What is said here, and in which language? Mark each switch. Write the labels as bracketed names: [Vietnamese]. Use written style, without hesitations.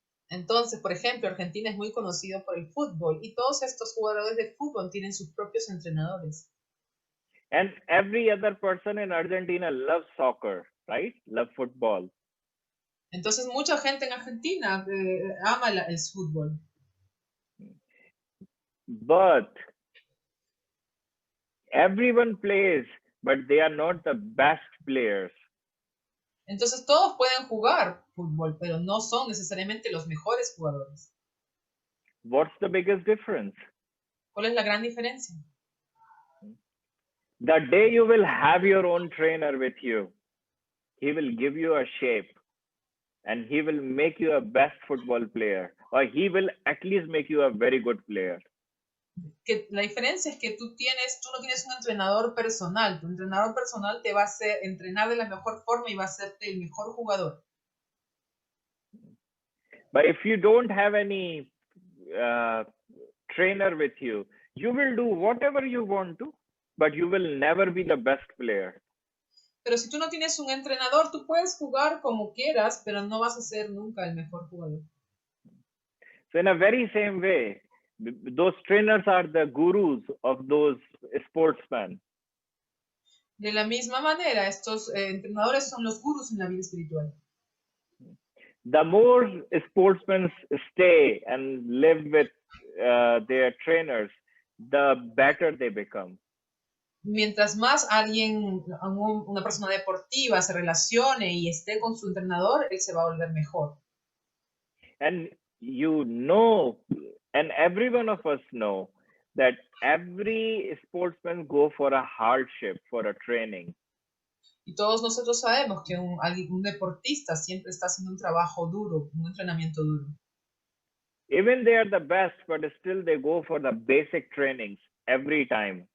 [Spanish] Entonces, por ejemplo, Argentina es muy conocido por el fútbol y todos estos jugadores de fútbol tienen sus propios entrenadores. [English] And every other person in Argentina loves soccer, right? Love football. [Spanish] Entonces, mucha gente en Argentina ama el fútbol. [English] But everyone plays, but they are not the best players. [Spanish] Entonces, todos pueden jugar fútbol, pero no son necesariamente los mejores jugadores. [English] What's the biggest difference? [Spanish] ¿Cuál es la gran diferencia? [English] The day you will have your own trainer with you, he will give you a shape, and he will make you a best football player, or he will at least make you a very good player. [Spanish] que la diferencia es que tú no tienes un entrenador personal. Tu entrenador personal te va a hacer entrenar de la mejor forma y va a hacerte el mejor jugador. [English] But if you don't have any trainer with you, you will do whatever you want to, but you will never be the best player. [Spanish] Pero si tú no tienes un entrenador, tú puedes jugar como quieras, pero no vas a ser nunca el mejor jugador. [English] So in a very same way, those trainers are the gurus of those sportsmen. [Spanish] De la misma manera, estos entrenadores son los gurús en la vida espiritual. [English] The more sportsmen stay and live with their trainers, the better they become. [Spanish] Mientras más una persona deportiva se relacione y esté con su entrenador, él se va a volver mejor. [English] And you know, and every one of us know that every sportsman go for a hardship, for a training. [Spanish] Y todos nosotros sabemos que un deportista siempre está haciendo un trabajo duro, un entrenamiento duro. [English] Even they are the best, but still they go for the basic trainings every time.